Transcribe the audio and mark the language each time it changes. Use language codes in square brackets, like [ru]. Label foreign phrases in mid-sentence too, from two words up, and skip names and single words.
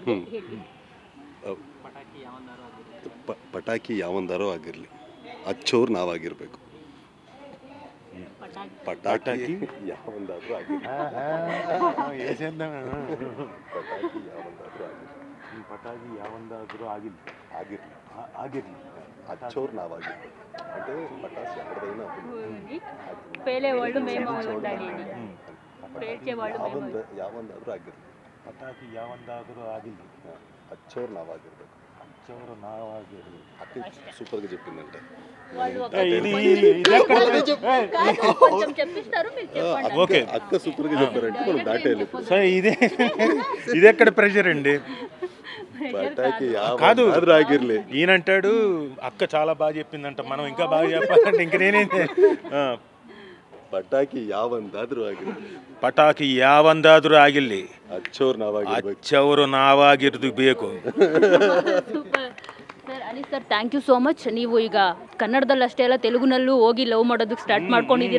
[kn] ಪಟಾಕಿ ಯಾವೊಂದಾರೋ ಆಗಿರಲಿ, ಹಚ್ಚೋರು ನಾವಾಗಿರಬೇಕು. ಪಟಾಕಿ ಯಾವೊಂದಾದ್ರೂ ಆಗಿರಲಿ, ಪಟಾಕಿ ಯಾವೊಂದಾದ್ರೂ ಆಗಿರಲಿ, ಹಚ್ಚೋರು ನಾವಾಗಿರ್ಬೇಕು. [te] అంటే పటాసు ఎక్కడైనా పేలే వాళ్ళు మేము ఉండాలి, పేర్చే వాళ్ళు [kn] ಯಾವಂದಾದ್ರೂ ಆಗಿರಲಿ, ಪಟಾಕಿ ಯಾವೊಂದಾದ್ರೂ ಆಗಿರಲಿ, ಹಚ್ಚೋರು ನಾವಾಗಿರ್ಬೇಕು. [te] అక్క సూపర్గా చెప్పిందంటే అక్క సూపర్గా చెప్పారంటే మనం దాటేయాలి. ఇది ఎక్కడ ప్రెషర్ అండి? కాదు [kn] ఆగిర్లే, [te] ఈయనంటాడు అక్క చాలా బాగా చెప్పిందంట, మనం ఇంకా బాగా చెప్పాలంటే ఇంక నేనేం. [kn] ಪಟಾಕಿ ಯಾವಂದಾದ್ರೂ ಆಗಿರಲಿ, ಪಟಾಕಿ ಯಾವಂದಾದ್ರೂ ಆಗಿರಲಿ, ಹಚ್ಚೋರು ನಾವಾಗಿರ್ಬೇಕು. ಸರ್ ಅನೀಶ್ ಸರ್, [en] thank you so much. [kn] ನೀವು ಈಗ ಕನ್ನಡದಲ್ಲಿ ಅಷ್ಟೇ ಅಲ್ಲ, ತೆಲುಗುನಲ್ಲೂ ಹೋಗಿ ಲವ್ ಮಾಡೋದಕ್ಕೆ ಸ್ಟಾರ್ಟ್ ಮಾಡ್ಕೊಂಡಿದ್ದೀರಾ.